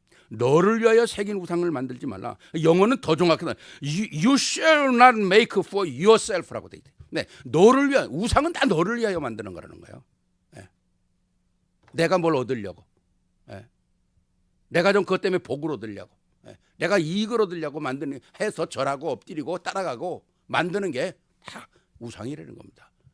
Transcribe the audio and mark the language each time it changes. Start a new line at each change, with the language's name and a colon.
Korean: 너를 위하여 새긴 우상을 만들지 말라. 영어는 더 정확하다.
English: You shall not make for yourself라고 돼 있대요.
Korean: 네, 너를 위하여. 우상은 다 너를 위하여 만드는 거라는 거예요. 네. 내가 뭘 얻으려고. 네. 내가 좀 그것 때문에 복을 얻으려고. 네. 내가 이익을 얻으려고 만드는 해서 절하고 엎드리고 따라가고 만드는 게 다 우상이라는 겁니다.